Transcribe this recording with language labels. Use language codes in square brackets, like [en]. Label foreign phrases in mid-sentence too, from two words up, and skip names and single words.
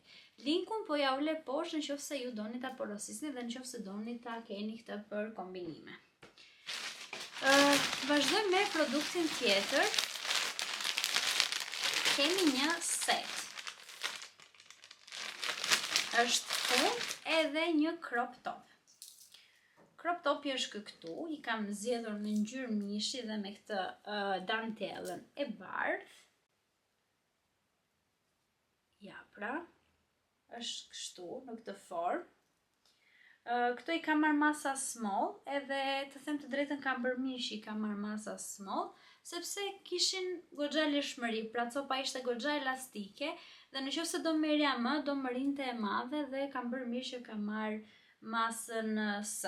[sq] Linkun po ja ule poshtë nëse ju doni ta porosisni dhe nëse doni ta keni këtë për kombinime. Vazhdojmë me produktin tjetër. Kemi një set. Është fund edhe një [en] crop top. Crop topi [sq] është këtu, i kam zgjedhur në ngjyrë mishi dhe me këtë dantelën e bardhë. Ja, pra, është kështu në këtë formë. Këto i kam marrë masa small, edhe të them të drejtën kam bërë mishi, kam marrë masa small, sepse kishin goxha lirshmëri, pra copa ishte goxha elastike, dhe nëse do merrja më, do më rinte e madhe dhe kam bërë mirë që kam marrë masën S.